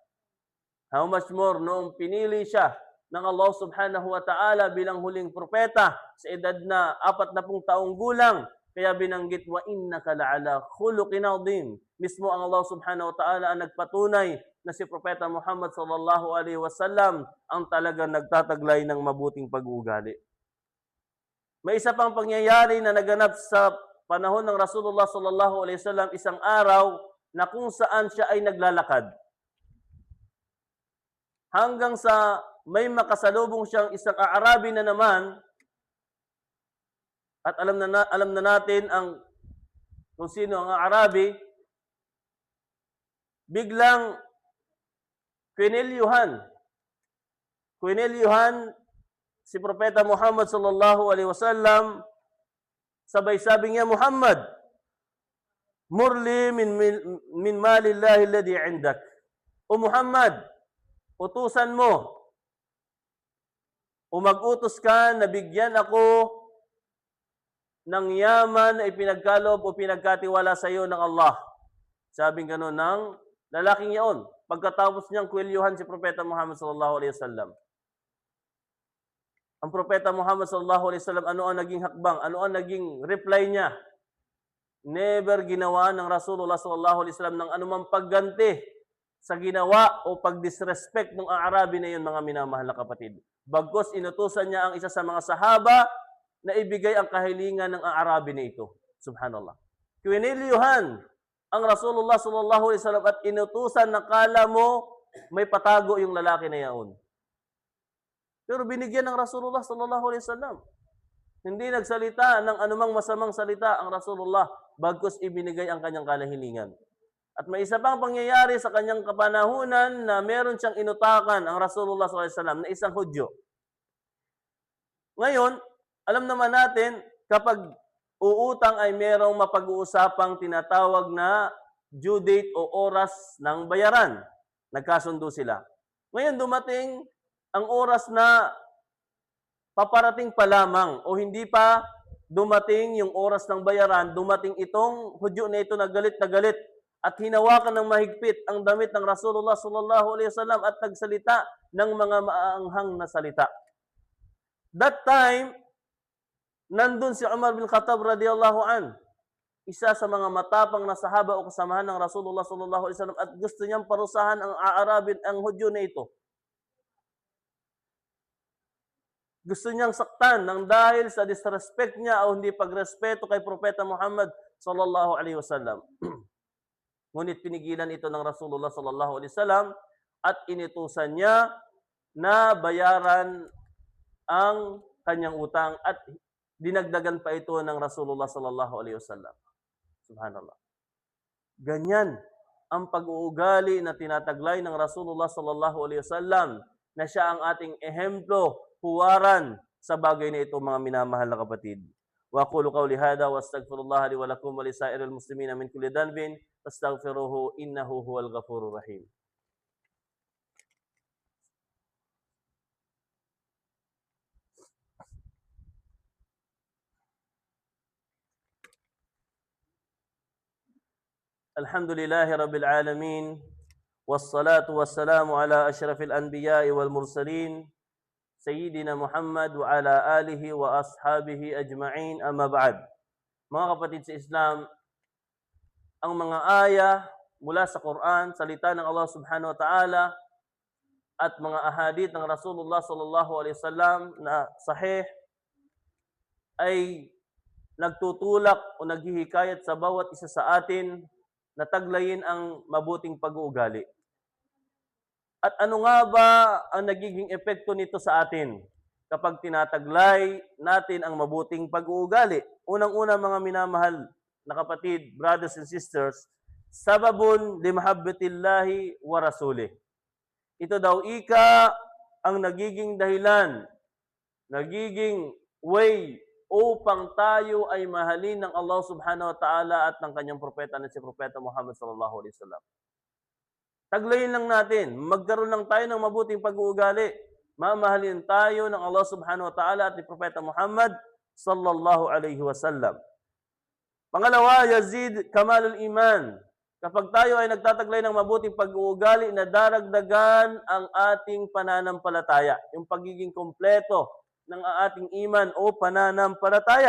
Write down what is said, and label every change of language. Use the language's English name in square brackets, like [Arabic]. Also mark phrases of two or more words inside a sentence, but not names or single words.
[English] How much more [Filipino] noong pinili siya ng Allah [Arabic] سبحانه وتعالى [Filipino] bilang huling propeta sa edad na 40 taong gulang. Kaya binanggit, [Arabic] وإنك لعلى خلق عظيم. [Filipino] Mismo ang Allah [Arabic] سبحانه وتعالى [Filipino] ang nagpatunay na si Propeta Muhammad [Arabic] صلى الله عليه وسلم [Filipino] ang talagang nagtataglay ng mabuting pag-uugali. May isa pang pangyayari na naganap sa panahon ng [Arabic] رسول الله صلى الله عليه وسلم, [Filipino] isang araw na kung saan siya ay naglalakad. Hanggang sa may makasalubong siyang isang Aarabi na naman, at alam na natin kung sino ang Aarabi, biglang kwinelyuhan si Propeta Muhammad [Arabic] صلى الله عليه وسلم, [Filipino] sabay sabi niya, [Arabic] محمد مر لي من مال الله الذي عندك. [Filipino] O Muhammad, utusan mo o mag-utos ka na bigyan ako ng yaman na ipinagkaloob o pinagkatiwala sa iyo ng Allah. Sabing gano'n ng lalaking yaon. Pagkatapos niyang kwelyuhan si Propeta Muhammad [Arabic] صلى الله عليه وسلم. [Filipino] Ang Propeta Muhammad [Arabic] صلى الله عليه وسلم, [Filipino] ano ang naging hakbang? Ano ang naging reply niya? Never ginawa ng [Arabic] رسول الله صلى الله عليه وسلم [Filipino] ng anumang pagganti sa ginawa o pag-disrespect ng Aarabi na yun, mga minamahal na kapatid. Bagkus inutusan niya ang isa sa mga sahaba na ibigay ang kahilingan ng Aarabi na ito. Subhanallah. Kwinilyuhan ang [Arabic] رسول الله صلى الله عليه وسلم [Filipino] at inutusan na kala mo may patago yung lalaki na yaon. Pero binigyan ng [Arabic] رسول الله صلى الله عليه وسلم. [Filipino] Hindi nagsalita ng anumang masamang salita ang Rasulullah, bagkus ibinigay ang kanyang kahilingan. At may isa pang pangyayari sa kanyang kapanahunan na meron siyang inutakan ang [Arabic] رسول الله صلى الله عليه وسلم [Filipino] na isang Hudyo. Ngayon, alam naman natin, kapag uutang ay merong mapag-uusapang tinatawag na [English] due date [Filipino] o oras ng bayaran. Nagkasundo sila. Ngayon, dumating ang oras na paparating pa lamang o hindi pa dumating yung oras ng bayaran, dumating itong Hudyo na ito na galit at hinawakan ng mahigpit ang damit ng [Arabic] رسول الله صلى الله عليه وسلم [Filipino] at nagsalita ng mga maaanghang na salita. [English] That time, [Filipino] nandun si Umar bin Khattab [Arabic] رضي الله عن, [Filipino] isa sa mga matapang na sahaba o kasamahan ng [Arabic] رسول الله صلى الله عليه وسلم, [Filipino] at gusto niyang parusahan ang Aarabi, ang Hudyo na ito. Gusto niyang saktan ng dahil sa disrespect niya o hindi pagrespeto kay Propeta Muhammad [Arabic] صلى الله عليه وسلم. [Filipino] Ngunit pinigilan ito ng [Arabic] رسول الله صلى الله عليه وسلم [Filipino] at inutusan niya na bayaran ang kanyang utang at dinagdagan pa ito ng [Arabic] رسول الله صلى الله عليه وسلم. [Filipino] Subhanallah. Ganyan ang pag-uugali na tinataglay ng [Arabic] رسول الله صلى الله عليه وسلم [Filipino] na siya ang ating ehemplo, huwaran sa bagay na ito, mga minamahal na kapatid. [Arabic] وأقول قولي هذا وأستغفر الله لي ولكم ولسائر المسلمين من كل ذنب فاستغفروه إنه هو الغفور الرحيم. الحمد لله رب العالمين والصلاة والسلام على أشرف الأنبياء والمرسلين سيدنا محمد وعلى آله وأصحابه أجمعين أما بعد. [Filipino] Mga kapatid sa Islam, ang mga aya mula sa Quran, salita ng Allah [Arabic] سبحانه وتعالى, [Filipino] at mga ahadith ng [Arabic] رسول الله صلى الله عليه وسلم [Filipino] na sahih ay nagtutulak o naghihikayat sa bawat isa sa atin na taglayin ang mabuting pag-uugali. At ano nga ba ang nagiging epekto nito sa atin kapag tinataglay natin ang mabuting pag-uugali? Unang-una, mga minamahal na kapatid, [English] brothers and sisters, [Arabic] سبب لمحبة الله ورسوله. [Filipino] Ito daw ang nagiging dahilan, nagiging way upang tayo ay mahalin ng Allah [Arabic] سبحانه وتعالى [Filipino] at ng kanyang propeta na si Propeta Muhammad [Arabic] صلى الله عليه وسلم. [Filipino] Taglayin lang natin, magkaroon lang tayo ng mabuting pag-uugali. mamahalin tayo ng Allah [Arabic] سبحانه وتعالى [Filipino] at ni Propeta Muhammad [Arabic] صلى الله عليه وسلم. [Filipino] Pangalawa, [Arabic] يزيد كمال الإيمان. [Filipino] Kapag tayo ay nagtataglay ng mabuting pag-uugali, nadaragdagan ang ating pananampalataya, yung pagiging kompleto ng ating iman o pananampalataya.